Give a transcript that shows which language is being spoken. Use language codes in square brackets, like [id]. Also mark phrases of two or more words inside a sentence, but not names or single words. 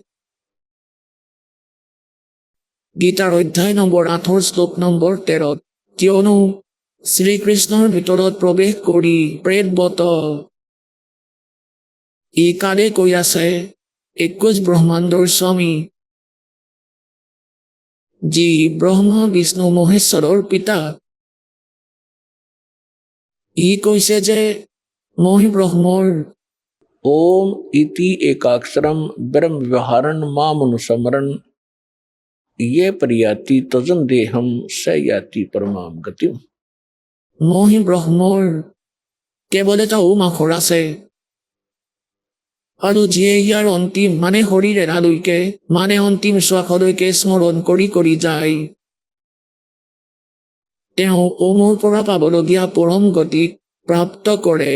[as] গীতাৰ অধ্যায় নম্বৰ 8 শ্লোক নম্বৰ 13, কিয়নো শ্ৰীকৃষ্ণৰ ভিতৰত প্ৰৱেশ কৰি প্ৰেতবত ই কাৰে কৈ আছে 21 ব্ৰহ্মাণ্ডৰ স্বামী, যি ব্ৰহ্মা বিষ্ণু মহেশ্বৰৰ পিতা। ই কৈছে যে মই ব্ৰহ্মৰ [sa] ओम इति एकाक्षरम ब्रह्म व्यवहारन मामनुसमरन ये प्रयाति तजन देहम स याति परमाम गतिम। [as] মই ব্ৰহ্মৰ কেৱল এটা ওম আখৰ আছে, আৰু যিয়ে ইয়াৰ অন্তিম মানে শৰীৰ এৰালৈকে মানে অন্তিম শ্বাসলৈকে স্মৰণ কৰি কৰি যায়, তেওঁ ওমৰ পৰা পাবলগীয়া পৰম গতিক প্ৰাপ্ত কৰে।